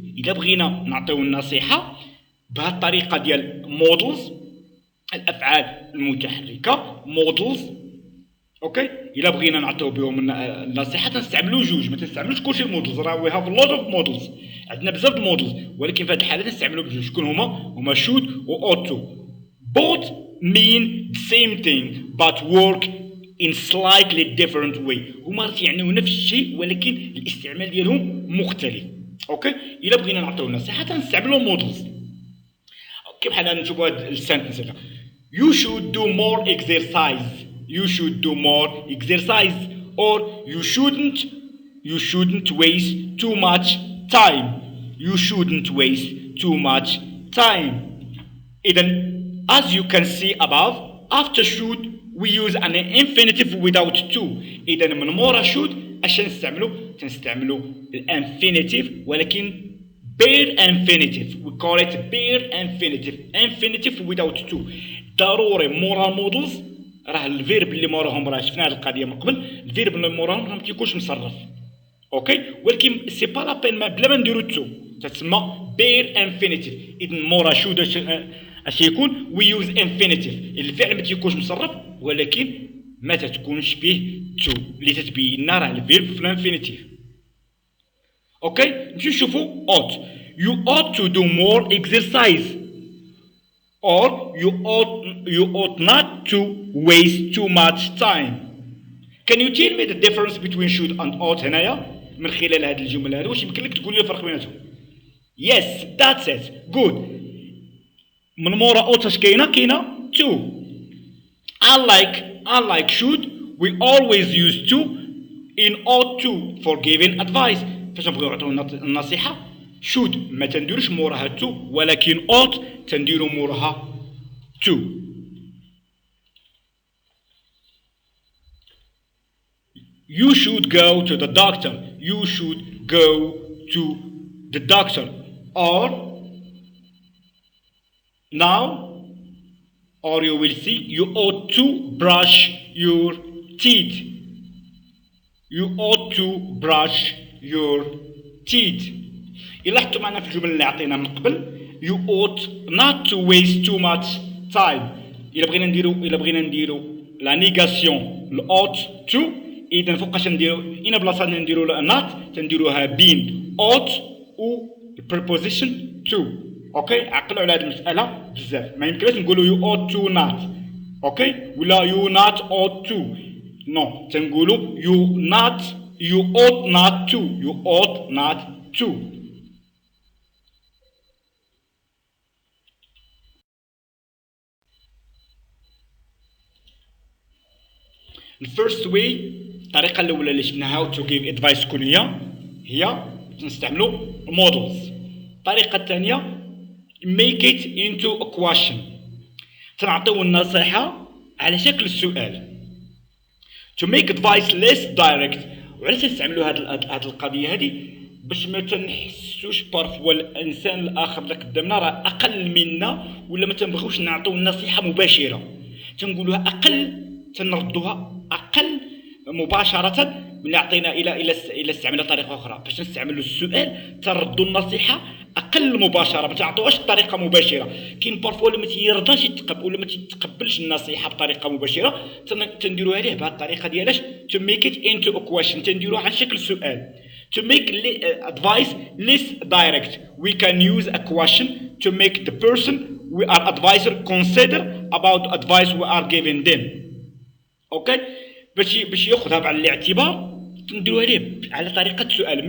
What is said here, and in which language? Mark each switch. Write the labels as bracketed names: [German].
[Arabic] إذا بغينا نعطيو النصيحة بهذه الطريقة ديال models، الأفعال المتحركة models. اوكي، إلا بغينا نعطيو بهم النصيحة تنستعملو جوج، ما تنستعملوش كلشي المودلز. راه [English] we have a lot of models، [Arabic] عندنا بزاف د المودلز، ولكن في هذه الحالة نستعملو بجوج. شكون هما should و ought to. [English] Both mean the same thing but work in slightly different way. [Arabic] هما يعنيو نفس الشيء ولكن الاستعمال ديالهم مختلف. اوكي، إلا بغينا نعطيو النصيحة تنستعملو مودلز. اوكي، بحال نشوفوا هاد السنتنس هذا [English] you should do more exercise. you should do more exercise. or you shouldn't waste too much time. you shouldn't waste too much time. Then, as you can see above, after should we use an infinitive without to. [Arabic] إذا من مورا should اش تنستعملو الانفينيتيف ولكن bare infinitive. [English] We call it bare infinitive. Infinitive without to. [Arabic] ضروري مورا المودلز راه الفيرب اللي موراهم راه شفنا هذه القضيه من قبل. الفيرب اللي موراهم ما تيكونش مصرف. اوكي ولكن سي با لا بين بلا ما نديرو تو تتسمى bare infinitive. اذا مورا شود اش يكون [English] we use infinitive. [Arabic] الفعل ما تيكونش مصرف ولكن ما تتكونش فيه تو اللي تتبين لنا راه الفيرب في الانفينيتيف. اوكي نمشيو نشوفو ought. [English] You ought to do more exercise or you ought not to waste too much time. Can you tell me the difference between should and ought [Arabic] هنايا من خلال هذه الجمل هذه؟ واش يمكن لك تقول لي الفرق بيناتهم؟ [English] Yes, that's it. Good. [Arabic] من مورا ought اش كاينه to. [English] Unlike should, we always use to in ought to for giving advice. [Arabic] فاش نبغيو نعطيو النصيحة should ما تنديروش موراها to ولكن ought تنديرو موراها to. [English] You should go to the doctor. You should go to the doctor. Or now, or you will see, you ought to brush your teeth. You ought to brush your teeth. [Arabic] لاحظتوا معنا في الجمل اللي عطينا من قبل [English] you ought not to waste too much time. [Arabic] إلا بغينا نديرو لا نيغاسيون ل ought to إذا فوقاش نديرو إنا بلاصة نديرو not تنديروها been ought و preposition to. اوكي عقلوا على هذه المسألة بزاف. ما يمكنش نقولوا [English] you ought to not [Arabic] اوكي ولا [English] you not ought to. [Arabic] نو تنقولوا [English] you ought not to. You ought not to. [Arabic] الفيرست واي الطريقة الأولى اللي شفناها how to give advice تكون هي نستعملوا models. الطريقة الثانية [English] make it into a question. [Arabic] تنعطيو النصيحة على شكل السؤال. [English] To make advice less direct. [Arabic] وعلاش تستعملوا هاد القضية هذه؟ باش ما تنحسوش بارفوا الانسان الاخر اللي قدامنا راه اقل منا ولا ما تنبغيوش نعطيو النصيحة مباشرة. تنقولوها اقل تنردوها اقل مباشرة من عطينا الى استعملنا طريقة اخرى. باش نستعملوا السؤال تردوا النصيحة اقل مباشرة ما تعطوهاش بطريقة مباشرة. كاين بارفوا اللي ما تيرضاش يتقبل ولا ما تتقبلش النصيحة بطريقة مباشرة تنديروها ليه بهذه الطريقة ديالاش [English] to make it into a question. [Arabic] تنديروها على شكل سؤال. [English] To make advice less direct, we can use a question to make the person we are advisor consider about the advice we are giving them. Okay? [Arabic] باش ياخذها بعين الاعتبار تنديروها ليه على طريقة سؤال.